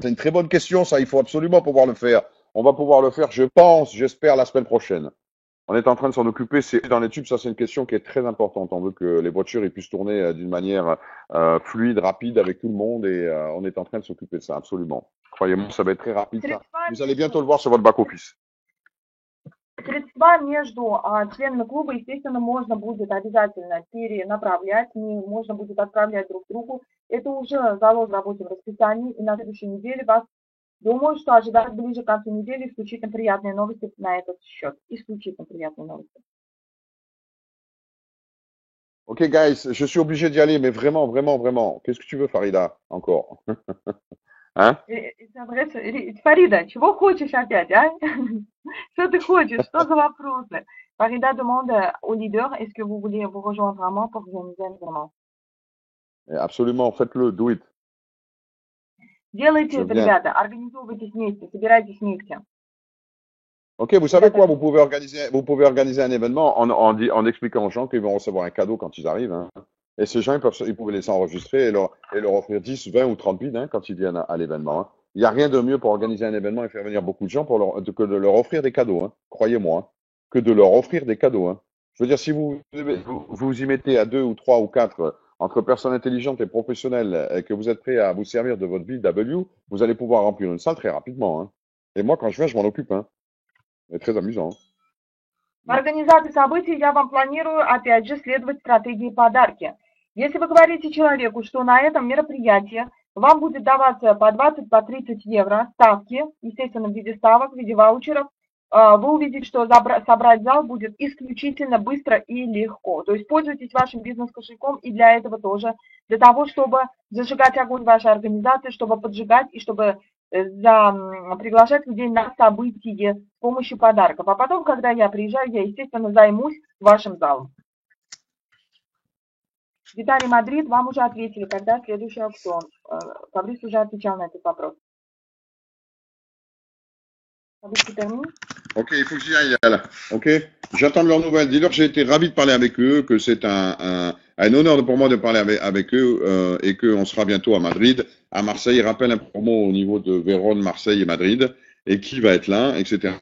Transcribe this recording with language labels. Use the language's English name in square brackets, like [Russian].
[French] C'est une très bonne question, ça. Il faut absolument pouvoir le faire. On va pouvoir le faire, je pense, j'espère, la semaine prochaine. On est en train de s'en occuper. C'est dans les tubes, ça c'est une question qui est très importante. On veut que les voitures ils puissent tourner d'une manière fluide, rapide avec tout le monde et on est en train de s'occuper de ça, absolument. Croyez-moi, ça va être très rapide ça. [Russian] Средства [French] Vous allez bientôt le voir sur votre back-office. [Russian] Средства между членами клуба, естественно, можно будет обязательно перенаправлять, можно будет отправлять друг другу. Это уже заложено в рабочем расписании, и на следующей неделе вас, думаю, что ожидают ближе к концу недели исключительно приятные новости на этот счет. Исключительно приятные новости. [English] Ok, guys, [French] je suis obligé d'y aller, mais vraiment, vraiment, vraiment. Qu'est-ce que tu veux, Farida, encore? Hein? [Russian] Фарида, чего хочешь опять, а? Что ты хочешь? Что за вопросы? [French] Фарида demande au leader, est-ce que vous voulez vous rejoindre à moi pour organiser un événement? Absolument, faites-le, [English] do it. [Russian] Делайте [French] Je [Russian] это, [French] viens. [Russian] ребята, организовывайтесь вместе, собирайтесь вместе. [French] Ok, vous savez quoi? Vous pouvez organiser un événement en expliquant aux gens qu'ils vont recevoir un cadeau quand ils arrivent, hein. Et ces gens, ils peuvent les enregistrer et leur offrir 10, 20 ou 30 bides, hein, quand ils viennent à l'événement, hein. Il n'y a rien de mieux pour organiser un événement et faire venir beaucoup de gens que de leur offrir des cadeaux, hein. Croyez-moi, hein. Que de leur offrir des cadeaux, hein. Je veux dire, si vous y mettez à deux ou trois ou quatre entre personnes intelligentes et professionnelles et que vous êtes prêts à vous servir de votre BW, vous allez pouvoir remplir une salle très rapidement, hein. Et moi, quand je viens, je m'en occupe, hein. C'est très amusant. [Russian] В организации событий я вам планирую, опять же, следовать стратегии подарки. Если вы говорите человеку, что на этом мероприятии вам будет даваться по 20, по 30 евро ставки, естественно, в виде ставок, в виде ваучеров, вы увидите, что собрать зал будет исключительно быстро и легко. То есть пользуйтесь вашим бизнес-кошельком и для этого тоже, для того, чтобы зажигать огонь вашей организации, чтобы поджигать и чтобы приглашать людей на событие с помощью подарков. А потом, когда я приезжаю, я, естественно, займусь вашим залом. Виталий Мадрид, вам уже ответили, когда следующий аукцион. Фабрис уже отвечал на этот вопрос. [French] Фабрис, tu termines? Ok, il faut que j'y aille là. Ok, j'attends de leurs nouvelles. Dis-leur que j'ai été ravi de parler avec eux, que c'est un honneur pour moi de parler avec eux et qu'on sera bientôt à Madrid, à Marseille. Rappelle un promo au niveau de Vérone, Marseille et Madrid et qui va être là, etc.